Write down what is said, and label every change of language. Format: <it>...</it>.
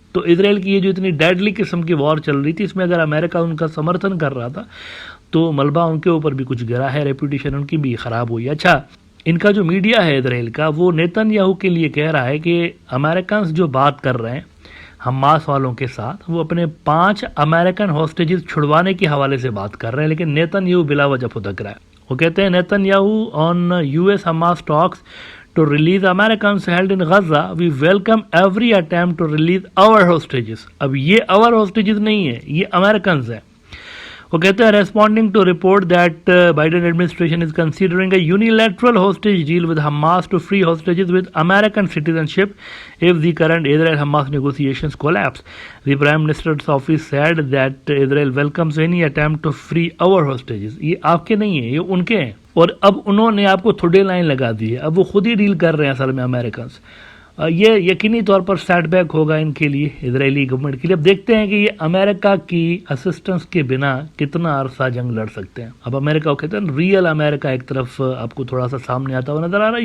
<ur>تو اسرائیل کی یہ جو اتنی ڈیڈلی قسم کی وار چل رہی تھی اس میں اگر امریکہ ان کا سمرتھن کر رہا تھا تو ملبہ ان کے اوپر بھی کچھ گرا ہے, ریپوٹیشن ان کی بھی خراب ہوئی. اچھا, ان کا جو میڈیا ہے اسرائیل کا وہ نیتن یاہو کے لیے کہہ رہا ہے کہ امریکنز جو بات کر رہے ہیں حماس والوں کے ساتھ وہ اپنے 5 امریکن ہاسٹیجز چھڑوانے کے حوالے سے بات کر رہے ہیں, لیکن نیتن یاہو بلا وجہ پھدک رہا ہے. وہ کہتے ہیں</ur> <en>Netanyahu on US Hamas talks to release Americans held in Gaza, we welcome every attempt to release our hostages.</en> <ur>اب یہ</ur> <en>our hostages</en> <ur>نہیں ہے, یہ Americans ہیں. وہ کہتے ہیں</ur> <en>responding to report that Biden administration is considering a unilateral hostage deal with Hamas to free hostages with American citizenship if the current Israel-Hamas negotiations collapse. The Prime Minister's office said that Israel welcomes any attempt to free our hostages.</en> <ur>یہ آپ کے نہیں ہیں, یہ ان کے ہیں. اور اب انہوں نے آپ کو تھوڑے لائن لگا دی ہے, اب وہ خود ہی ڈیل کر رہے ہیں اصل میں امریکنز. یہ یقینی طور پر سیٹ بیک ہوگا ان کے لیے, اسرائیلی گورنمنٹ کے لیے. اب دیکھتے ہیں کہ یہ امریکہ کی اسسٹنس کے بنا کتنا عرصہ جنگ لڑ سکتے ہیں. اب امریکہ کو کہتے ہیں ریئل امریکہ ایک طرف آپ کو تھوڑا سا سامنے آتا ہوا نظر آ رہا ہے.</ur>